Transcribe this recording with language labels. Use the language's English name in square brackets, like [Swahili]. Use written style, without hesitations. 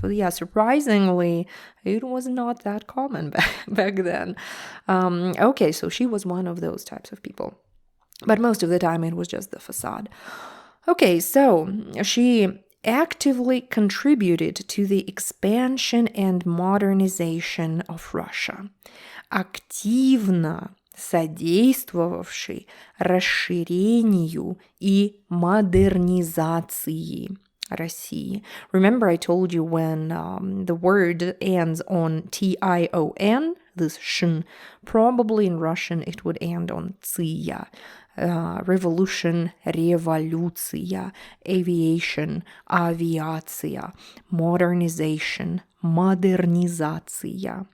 [English] But yeah, surprisingly, it was not that common back then. Okay, so she was one of those types of people. But most of the time it was just the facade. Okay, so she actively contributed to the expansion and modernization of Russia. [Russian] Активно содействовавший расширению и модернизации России. [English] Remember I told you when the word ends on tion, this shin, probably in Russian it would end on ция. Revolution, революция, aviation, авиация, modernization, модернизация.